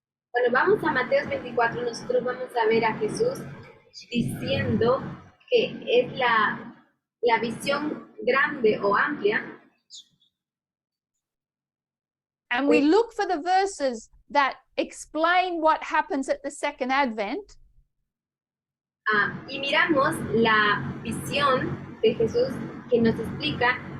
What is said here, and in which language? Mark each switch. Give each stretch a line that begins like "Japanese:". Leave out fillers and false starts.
Spanish: Cuando vamos a Mateos 24, nosotros vamos a ver a Jesús diciendo que es la visión grande o amplia.
English: and we look for the verses that explain what happens at the second Advent,
Spanish: Y miramos la visión de Jesús que nos explica.